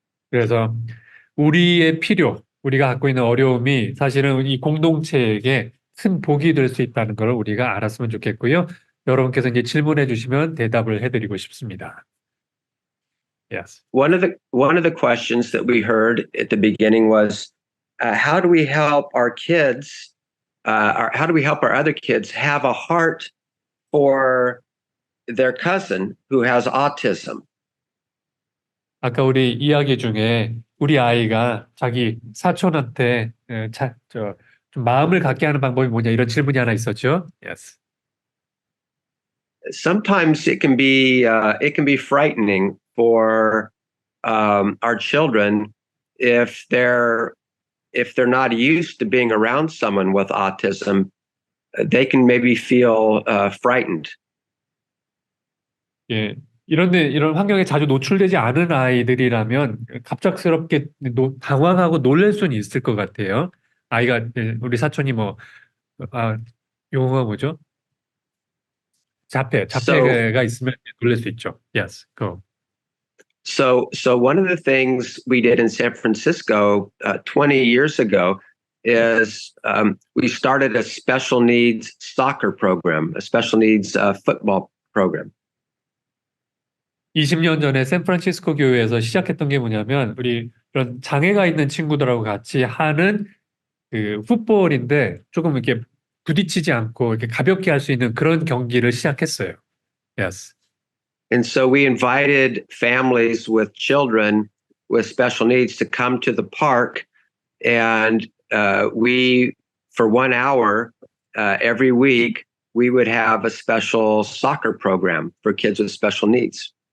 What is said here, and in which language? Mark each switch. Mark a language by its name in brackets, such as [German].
[Korean] 그래서 우리의 필요, 우리가 갖고 있는 어려움이 사실은 이 공동체에게 큰 복이 될 수 있다는 걸 우리가 알았으면 좋겠고요. 여러분께서 이제 질문해 주시면 대답을 해드리고 싶습니다. [English] Yes. One of the questions that we heard at the beginning was, how do we help our kids? How do we help our other kids have a heart for their cousin who has autism? [Korean] 아까 우리 이야기 중에 우리 아이가 자기 사촌한테 좀 마음을 갖게 하는 방법이 뭐냐 이런 질문이 하나 있었죠. Yes. [English] Sometimes it can be frightening for our children if they're not used to being around someone with autism. They can maybe feel frightened. [Korean] 예, 이런 환경에 자주 노출되지 않은 아이들이라면 갑작스럽게 당황하고 놀랄 수는 있을 것 같아요. 아이가 우리 사촌이 용어가 뭐죠? 자폐가 있으면 놀랄 수 있죠. [English] Yes, go. So one of the things we did in San Francisco 20 years ago is we started a special needs soccer program, a special needs football program. [Korean] 20년 전에 샌프란시스코 교회에서 시작했던 게 뭐냐면 우리 이런 장애가 있는 친구들하고 같이 하는 그 풋볼인데 조금 이렇게 부딪히지 않고 이렇게 가볍게 할 수 있는 그런 경기를 시작했어요. [English] Yes. And so we invited families with children with special needs to come to the park, and we, for 1 hour every week, we would have a special soccer program for kids with special needs.